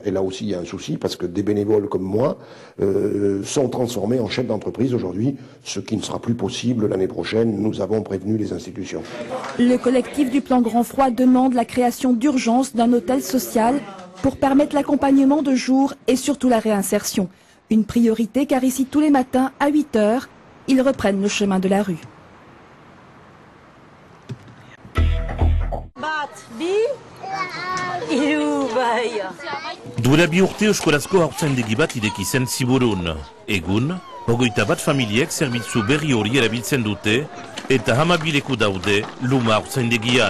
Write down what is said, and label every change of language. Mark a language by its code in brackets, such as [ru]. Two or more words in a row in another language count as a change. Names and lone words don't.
[fr] Et là aussi, il y a un souci, parce que des bénévoles comme moi sont transformés en chefs d'entreprise aujourd'hui, ce qui ne sera plus possible l'année prochaine. Nous avons prévenu les institutions. Le collectif du Plan Grand Froid demande la création d'urgence d'un hôtel social pour permettre l'accompagnement de jour et surtout la réinsertion. Une priorité car ici tous les matins à 8 h, ils reprennent le chemin de la rue. [eu] Duela bi urte eskolazko haurtzaindegi bat ireki zen Ziburun. Egun, 21 familiek zerbitzu berri hori erabiltzen dute eta 12 leku daude Luma haurtzaindegian.